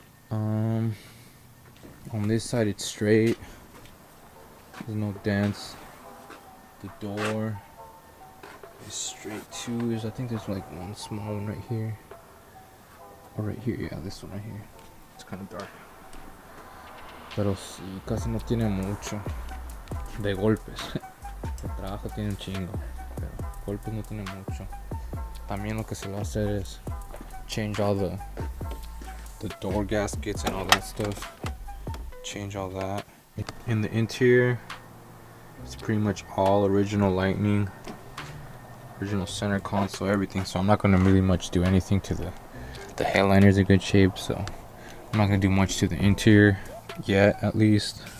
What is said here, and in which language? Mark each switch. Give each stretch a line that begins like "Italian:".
English: On this side, it's straight. There's no dents. The door is straight too. I think there's like one small one right here. Or right here, yeah, this one right here. It's kind of dark.
Spanish: Pero sí, casi no tiene mucho de golpes. El trabajo tiene un chingo, pero golpes no tiene mucho. También lo que se va a hacer es
English: change all the door gaskets and all that stuff. Change all that. In the interior, it's pretty much all original Lightning, original center console, everything. So I'm not gonna really much do anything to the headliner's in good shape. So I'm not gonna do much to the interior yet, at least.